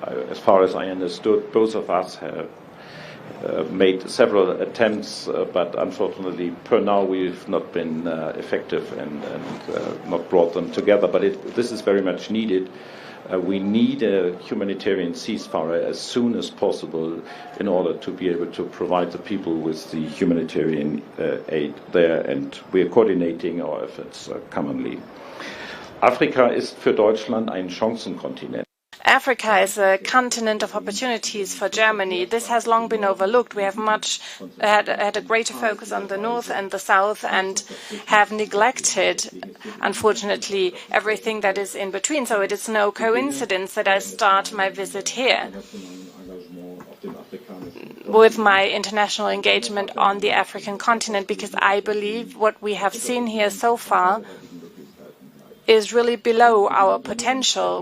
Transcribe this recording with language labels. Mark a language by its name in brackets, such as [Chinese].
[English] As far as I understood, both of us have made several attempts, but unfortunately, per now, we've not been effective and not brought them together. But this is very much needed. We need a humanitarian ceasefire as soon as possible in order to be able to provide the people with the humanitarian aid there, and we are coordinating our efforts commonly. [German] Afrika ist für Deutschland ein Chancenkontinent. [English] Africa is a continent of opportunities for Germany. This has long been overlooked. We have had a greater focus on the north and the south, and have neglected, unfortunately, everything that is in between. So it is no coincidence that I start my visit here with my international engagement on the African continent, because I believe what we have seen here so far is really below our potential.